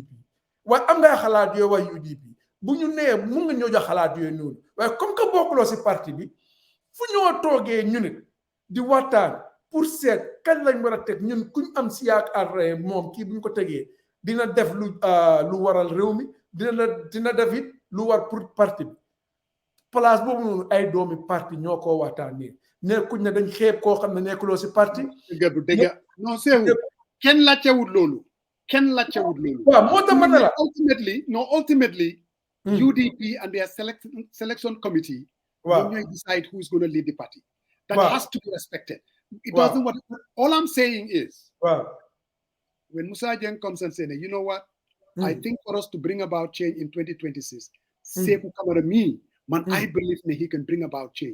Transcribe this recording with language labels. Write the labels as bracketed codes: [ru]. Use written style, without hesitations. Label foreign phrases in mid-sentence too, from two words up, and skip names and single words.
[wo] waaye am ngay xalaat yooyu waa UDP bu ñu nee mun nga ñoo jox xalaat yooyu noonu waaye [fr] comme que [wo] bokkuloo si parti bi fu ñoo toogee ñu nit di waxtaan pour seet kañ lañ war a teg ñun kuñ am si yaakaar moom kii bu ñu ko tegee dina def lu waral réew mi dina def it lu war pour parti bi place boobu noonu ay doomi parti ñoo koo waxtaanee nekkuñ ne dañ xeeb koo xam ne nekkuloo si parti. dëgg non Seeku kenn laajtewut loolu. waaw moo tax ma ne la [en] ultimately UDP and their selection committee. [wo] waaw [en] ñooy decide who is going to lead the party. that has to be respected. It doesn't what all I'm saying is. When Musa Jeng comes and says, you know what? I think for us to bring about change in 2026, Saikou Camara I believe he can bring about change.